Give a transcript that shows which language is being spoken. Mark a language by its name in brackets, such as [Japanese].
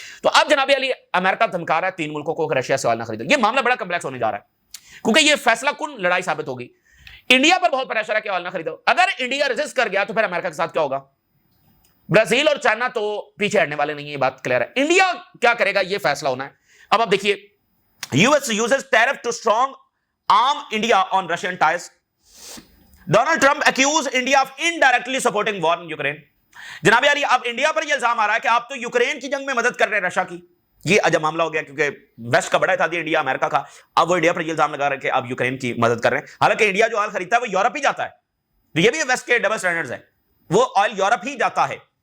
[Urdu] تو اب جناب علی امریکہ دھمکا رہا ہے 3 ملکوں کو کہ رشیا سے آئل نہ خریدو. یہ معاملہ بڑا کمپلیکس ہونے جا رہا ہے, کیونکہ یہ فیصلہ کن لڑائی ثابت ہوگی. انڈیا پر بہت پریشر ہے کہ آئل نہ خریدو. اگر انڈیا ریزسٹ کر گیا تو پھر امریکہ کے ساتھ کیا ہوگا؟ برازیل اور چائنا تو پیچھے ہٹنے والے نہیں ہیں, یہ بات کلیئر ہے. انڈیا کیا کرے گا یہ فیصلہ ہونا ہے. اب آپ دیکھیے [English] US uses tariff to strong arm India on Russian ties. Donald Trump accused India of indirectly supporting war in Ukraine. [Urdu] جناب یاری اب انڈیا پر یہ الزام آ رہا ہے کہ آپ تو یوکرین کی جنگ میں مدد کر رہے ہیں رشیا کی. یہ عجب معاملہ ہو گیا, کیونکہ ویسٹ کا بڑا اتحادی انڈیا امریکہ کا, اب وہ انڈیا پر یہ الزام لگا رہے ہیں کہ آپ یوکرین کی مدد کر رہے ہیں. حالانکہ انڈیا جو آئل خریدتا ہے وہ یورپ ہی جاتا ہے. تو یہ بھی ویسٹ کے ڈبل سٹینڈرڈز ہیں, وہ آئل یورپ ہی جاتا ہے.